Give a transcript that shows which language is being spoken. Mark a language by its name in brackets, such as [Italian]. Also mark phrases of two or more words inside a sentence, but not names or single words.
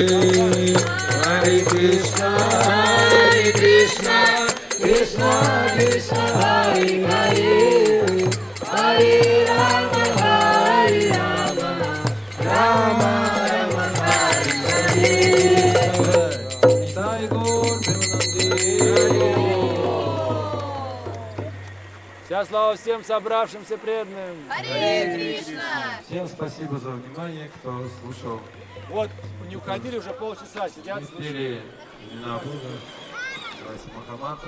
[Russian] Hare Krishna, Krishna Krishna, Hare Hare, Hare Rama, Rama Rama, Hare Hare. Sai Gaur Вся слава всем собравшимся преданным. Харе Кришна. Всем спасибо за внимание, кто слушал. Вот, не уходили уже полчаса, сидят, Мы слушают. пели имена Бога, называется Махамантра.